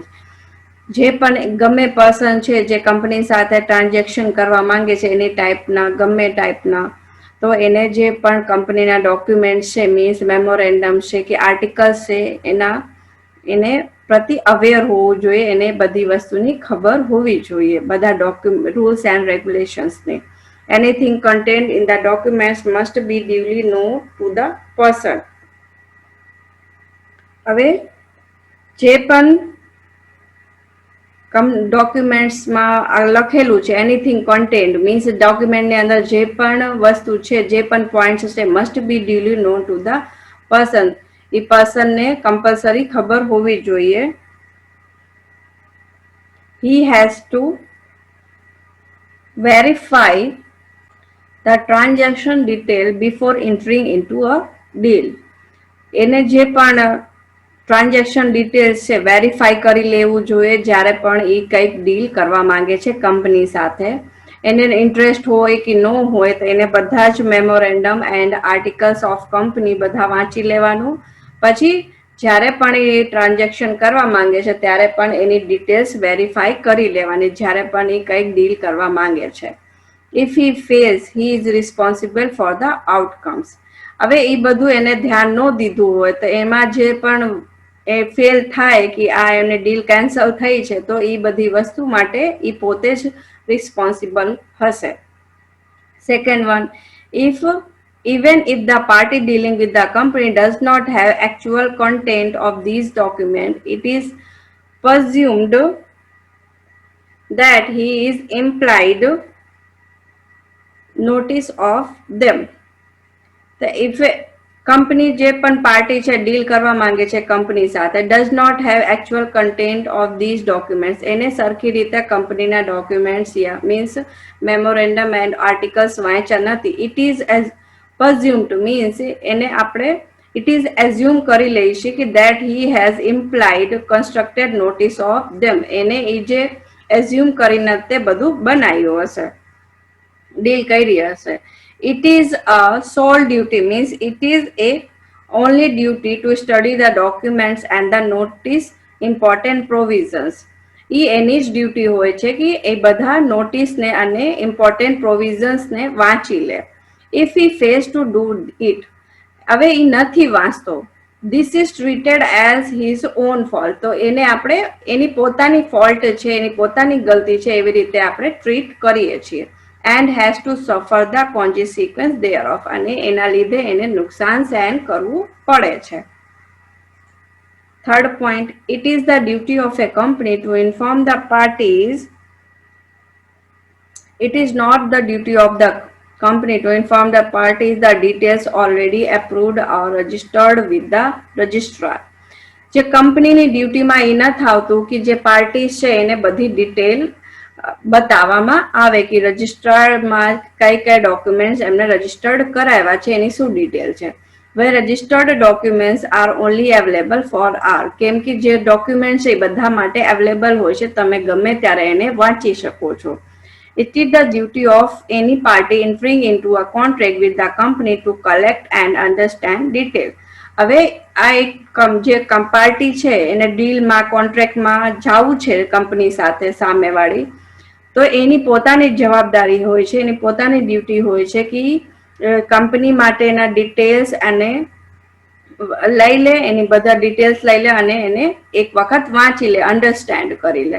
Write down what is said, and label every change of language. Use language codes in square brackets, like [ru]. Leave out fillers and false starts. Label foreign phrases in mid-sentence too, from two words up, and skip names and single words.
[gu] જે પણ ગમે પર્સન છે જે કંપની સાથે ટ્રાન્ઝેક્શન કરવા માંગે છે એની ટાઈપના ગમે ટાઈપના, તો એને જે પણ કંપનીના ડોક્યુમેન્ટ છે, મીન્સ મેમોરેન્ડમ છે કે આર્ટિકલ્સ છે, એને પ્રતિ અવેર હોવું જોઈએ. એને બધી વસ્તુની ખબર હોવી જોઈએ, બધા [en] rules and regulations. Anything contained in the documents must be duly known to the person. [gu] હવે જે પણ ડોક્યુમેન્ટ્સમાં લખેલું છે, [en] anything contained [gu] મીન્સ ડોક્યુમેન્ટની અંદર જે પણ વસ્તુ છે, જે પણ પોઈન્ટ્સ છે, [en] must be duly known to the person. [gu] એ પર્સનને કમ્પલસરી ખબર હોવી જોઈએ. [en] He has to verify the transaction detail before entering into a deal. [gu] એને જે પણ [en] transaction details [gu] છે વેરીફાઈ કરી લેવું જોઈએ જ્યારે પણ એ કંઈક ડીલ કરવા માંગે છે કંપની સાથે. એને ઇન્ટરેસ્ટ હોય કે ન હોય તો એને બધા જ [en] memorandum and articles of company [gu] બધા વાંચી લેવાનું. પછી જ્યારે પણ એ ટ્રાન્ઝેક્શન કરવા માંગે છે ત્યારે પણ એની ડિટેલ્સ વેરીફાઈ કરી લેવાની જ્યારે પણ એ કંઈક ડીલ કરવા માંગે છે. [en] If he fails, he is responsible for the outcomes. [gu] હવે એ બધું એને ધ્યાન ન દીધું હોય તો એમાં જે પણ એ ફેલ થાય કે આ એમને ડીલ કેન્સલ થઈ છે તો એ બધી વસ્તુ માટે એ પોતે જ રિસ્પોન્સિબલ હશે. [en] Second one, if even if the party dealing with the company does not have actual content of these documents, it is presumed that he is implied notice of them. [gu] તો [en] if company [gu] જે પણ પાર્ટી છે ડીલ કરવા માંગે છે કંપની સાથે [en] does not have actual content of these documents, [gu] એને સરખી રીતે કંપનીના ડોક્યુમેન્ટ્સ યા મીન્સ [en] memorandum and articles [gu] વાંચ્યા નથી, [en] it is as presumed [gu] મીન્સ એને આપણે [en] it is assume [gu] કરી લઈશું કે [en] that he has implied constructed notice of them. [gu] એને એ જે એઝ્યુમ કરીને તે બધું બનાવ્યું હશે, ડીલ કરી હશે. [en] It is a sole duty means it is a only duty to study the documents and the notice important provisions. [gu] એ એની જ ડ્યુટી હોય છે કે એ બધા નોટિસને અને [en] important provisions [gu] વાંચી લે. [en] if he fails to do it, [gu] હવે એ નથી વાંચતો, [en] this is treated as his own fault, [gu] તો એને આપણે એની પોતાની ફોલ્ટ છે, એની પોતાની ગલતી છે એવી રીતે આપણે ટ્રીટ કરીએ છીએ. [en] And has to suffer the consequence thereof, [gu] અને એના લીધે એને નુકસાન સહન કરવું પડે છે. [en] Third point, it is the duty of a company to inform the parties. It is not the duty of the company to inform the parties the details already approved or registered with the registrar. [gu] જે કંપનીની ડ્યુટીમાં એ ન થાવતું કે જે પાર્ટીઝ છે એને બધી ડિટેલ બતાવવામાં આવે કે રજિસ્ટરમાં કઈ કઈ ડોક્યુમેન્ટ્સ એમને રજિસ્ટર્ડ કરાવ્યા છે, એની શું ડિટેલ છે. [en] Where registered documents are only available for R, [gu] કેમ કે જે ડોક્યુમેન્ટ છે એ બધા માટે અવેલેબલ હોય છે, તમે ગમે ત્યારે એને વાંચી શકો છો. [en] It is the duty of any party entering into a contract with the company to collect and understand detail. [gu] હવે આ એક જે પાર્ટી છે એને ડીલમાં કોન્ટ્રાક્ટમાં જવું છે કંપની સાથે સામેવાળી, તો એની પોતાની જવાબદારી હોય છે, એની પોતાની ડ્યુટી હોય છે કે કંપની માટેના ડિટેલ્સ અને લઈ લે, એની બધા ડિટેલ્સ લઈ લે અને એને એક વખત વાંચી લે, અન્ડરસ્ટેન્ડ કરી લે.